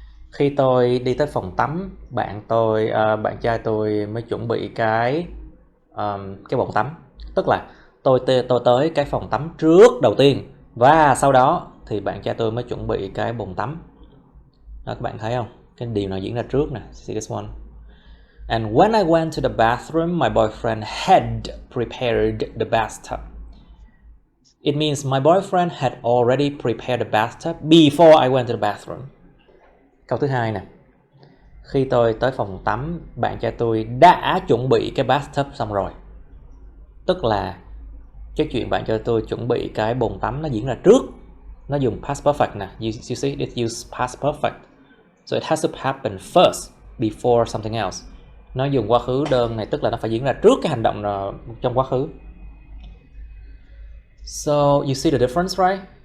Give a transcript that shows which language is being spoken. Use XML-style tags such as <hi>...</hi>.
<vi>Khi tôi đi tới phòng tắm, bạn trai tôi mới chuẩn bị cái bồn tắm. Tức là tôi tới cái phòng tắm trước đầu tiên và sau đó thì bạn trai tôi mới chuẩn bị cái bồn tắm. Đó, các bạn thấy không? Cái điều nào diễn ra trước nè.</vi> <en>See this one. And when I went to the bathroom, my boyfriend had prepared the bathtub. It means my boyfriend had already prepared the bathtub before I went to the bathroom.</en> <vi>Câu thứ hai nè. Khi tôi tới phòng tắm, bạn trai tôi đã chuẩn bị cái bathtub xong rồi. Tức là cái chuyện bạn trai tôi chuẩn bị cái bồn tắm nó diễn ra trước. Nó dùng past perfect nè.</vi> <en>You see, it use past perfect. So it has to happen first before something else.</en> <vi>Nó dùng quá khứ đơn này, tức là nó phải diễn ra trước cái hành động trong quá khứ.</vi> <en>So you see the difference, right?</en>